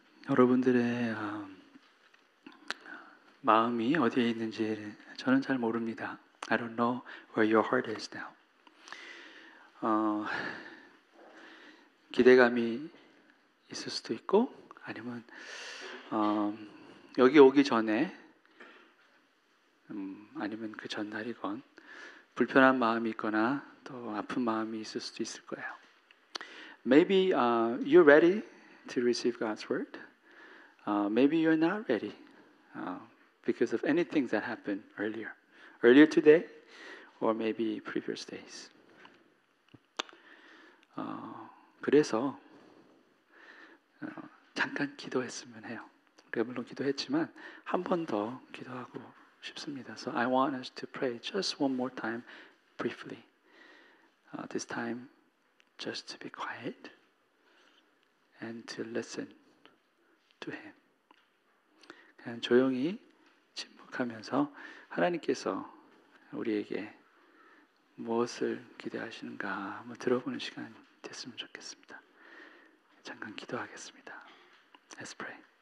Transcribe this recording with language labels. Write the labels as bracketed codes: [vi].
[ko] 여러분들의 마음이 어디에 있는지 저는 잘 모릅니다. [en] I don't know where your heart is now. [ko] 기대감이 있을 수도 있고 아니면 여기 오기 전에 아니면 그 전날이건 불편한 마음이 있거나 또 아픈 마음이 있을 수도 있을 거예요. [en] Maybe you're ready to receive God's word. Maybe you're not ready because of anything that happened earlier today, or maybe previous days. [ko] 그래서 잠깐 기도했으면 해요. 우리가 물론 기도했지만 한 번 더 기도하고 싶습니다. [en] So I want us to pray just one more time, briefly. This time, just to be quiet and to listen to Him. [ko] 그냥 조용히 침묵하면서 하나님께서 우리에게 무엇을 기대하시는가 한번 들어보는 시간 됐으면 좋겠습니다. 잠깐 기도하겠습니다. [en] Let's pray.